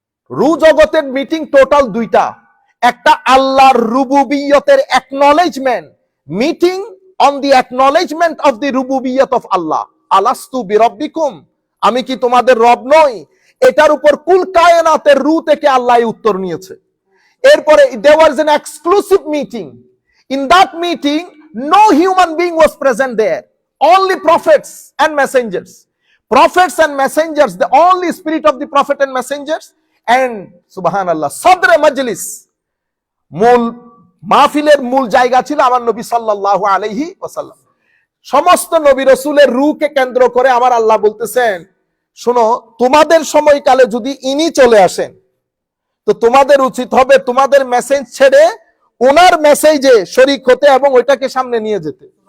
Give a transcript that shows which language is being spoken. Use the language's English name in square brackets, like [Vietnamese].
[Bangla] রূ জগতের meeting total 2টা, একটা আল্লাহর রুবুবিয়তের acknowledgement, [English] meeting on the acknowledgement of the রুবুবিয়ত of Allah, [Bangla] আলাস্তু বিরব্বিকুম, আমি কি তোমাদের রব নই, এটার উপর কুল কায়নাতের রূ থেকে আল্লাহ উত্তর নিয়েছে। [English] এরপরে there was an exclusive meeting. In that meeting, no human being was present there. Only prophets and messengers. Prophets and messengers, the only spirit of the prophet and messengers. [Bangla] And subhanallah, sadr majlis, মূল মাহফিলের মূল জায়গা ছিল আমার নবী সাল্লাল্লাহু আলাইহি ওয়াসাল্লাম। সমস্ত নবী রাসূলের রূহকে কেন্দ্র করে আমার আল্লাহ বলতেছেন, শোনো, তোমাদের সময়কালে যদি ইনি চলে আসেন, তো তোমাদের উচিত হবে তোমাদের মেসেজ ছেড়ে ওনার মেসেজে শরীক হতে এবং ওইটাকে সামনে নিয়ে যেতে।